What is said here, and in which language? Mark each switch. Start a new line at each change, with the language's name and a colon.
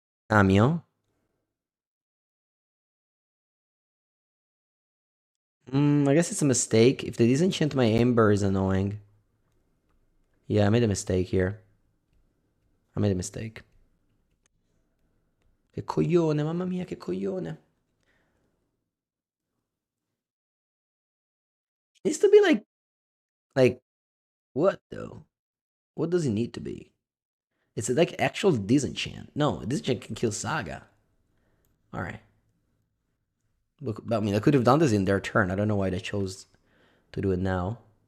English: Amio. I guess it's a mistake. If they disenchant my Amber is annoying. Yeah, I made a mistake here. I made a mistake.
Italian: Che coglione, mamma mia, che coglione.
English: Needs to be like, what though? What does it need to be? It's like actual disenchant. No, disenchant can kill Saga. Alright. Look, I mean, I could have done this in their turn. I don't know why they chose to do it now.